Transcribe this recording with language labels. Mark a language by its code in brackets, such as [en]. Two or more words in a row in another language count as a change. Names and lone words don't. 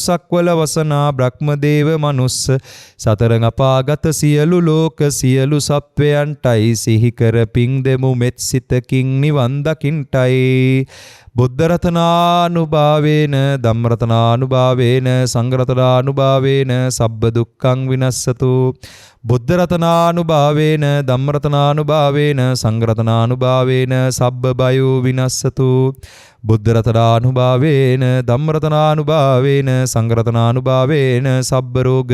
[si] සක්වල වසනා බ්‍රහ්මදේව මනුස්ස සතරං අපාගත සියලු ලෝක සියලු සත්වයන්ටයි සිහි කර පිං දෙමු මෙත් සිතකින් නිවන් දකින්ටයි බුද්ධ [pi] රතනානුභාවේන ධම්ම රතනානුභාවේන සංඝ රතනානුභාවේන සබ්බ දුක්ඛං විනස්සතු බුද්ධ රතනානුභාවේන ධම්ම රතනානුභාවේන සංඝ රතනානුභාවේන සබ්බ බයෝ විනස්සතු බුද්ධ රතනානුභාවේන ධම්ම රතනානුභාවේන සංඝ රතනානුභාවේන සබ්බ රෝග